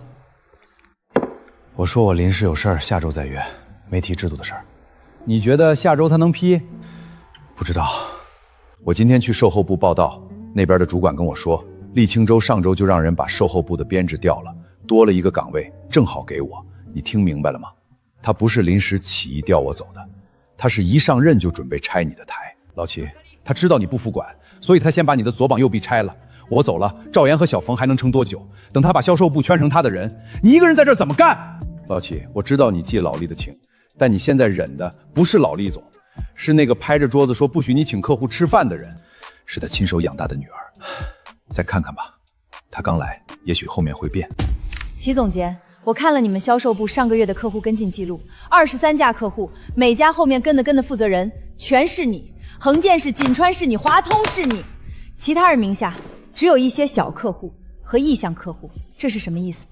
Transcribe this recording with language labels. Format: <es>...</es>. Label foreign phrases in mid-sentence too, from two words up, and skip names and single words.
<zh>我說我臨時有事兒，下周再約，沒提制度的事兒。你覺得下周他能批？不知道。我今天去售後部報到，那邊的主管跟我說，厲清洲上周就讓人把售後部的編制調了，多了1個崗位，正好給我。你聽明白了嗎？他不是臨時起意調我走的，他是一上任就準備拆你的台。老齊，他知道你不服管，所以他先把你的左膀右臂拆了。我走了，趙岩和小馮還能撐多久？等他把銷售部圈成他的人，你一個人在這兒怎麼幹？老齊，我知道你記老厲的情，但你現在忍的不是老厲總，是那個拍着桌子說不許你請客戶吃飯的人，是他親手養大的女兒。再看看吧，他剛來，也許後面會變。齊總監，我看了你們銷售部上個月的客戶跟進記錄，23家客戶，每家後面跟的負責人全是你，恆建是、錦川是你，華通是你，其他人名下只有一些小客戶和意向客戶，這是什麼意思？</zh>